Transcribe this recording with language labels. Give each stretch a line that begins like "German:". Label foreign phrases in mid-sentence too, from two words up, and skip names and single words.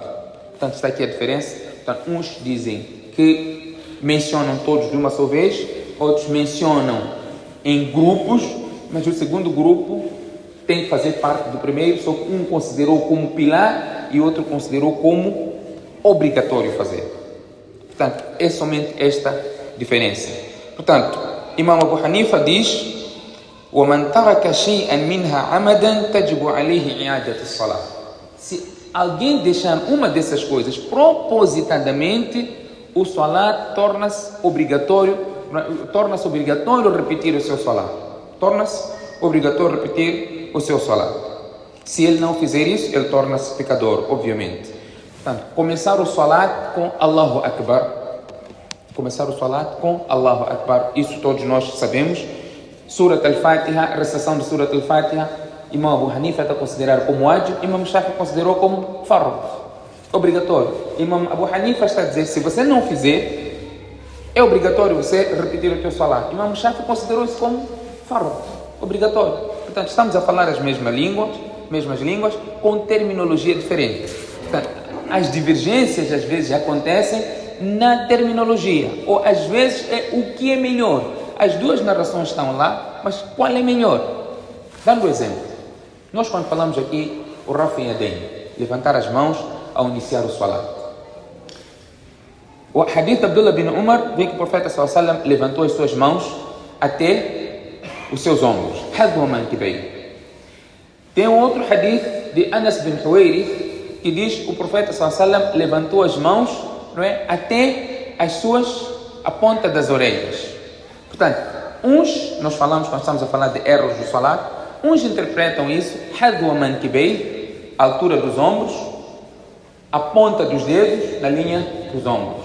Portuguese: Portanto, está aqui a diferença. Portanto, uns dizem que mencionam todos de uma só vez, outros mencionam em grupos, mas o segundo grupo tem que fazer parte do primeiro, só que um considerou como pilar e outro considerou como obrigatório fazer. Portanto, é somente esta diferença. Portanto, Imam Abu Hanifa diz:
Arabic: وَمَنْ تَرَكَ شَيْئًا مِنْهَا عَمَدًا تَجِبُ عَلَيْهِ إِعَادَةُ الصَّلَاةِ.
Portuguese: Se alguém deixar uma dessas coisas propositadamente, o salat torna-se obrigatório repetir o seu salat. Torna-se obrigatório repetir o seu salat. Se ele não fizer isso, ele torna-se pecador, obviamente. Portanto, começar o salat com
Arabic: الله أكبر.
Portuguese: Isso todos nós sabemos. Surat al-Fatiha, recitação de Surat al-Fatiha, Imam Abu Hanifa está considerado como wajib, Imam Shafi considerou como fard, obrigatório. Imam Abu Hanifa está a dizer, se você não fizer, é obrigatório você repetir o teu salat. Imam Shafi considerou isso como fard, obrigatório. Portanto, estamos a falar as mesmas línguas, com terminologia diferente. Portanto, as divergências às vezes acontecem na terminologia, ou às vezes é o que é melhor. As duas narrações estão lá, mas qual é melhor? Dando um exemplo, nós quando falamos aqui o
Arabic: رفع اليدين,
Portuguese: levantar as mãos ao iniciar o salat. O hadith de Abdullah bin Umar vê que o profeta
Arabic: صلى الله عليه وسلم
Portuguese: levantou as suas mãos até os seus ombros. Tem um outro hadith de Anas bin Huwayrith que diz que o profeta
Arabic: صلى الله عليه وسلم
Portuguese: levantou as mãos, não é, até a ponta das orelhas. Portanto, nós falamos, quando estamos a falar de erros do salat, uns interpretam isso, a altura dos ombros, a ponta dos dedos na linha dos ombros.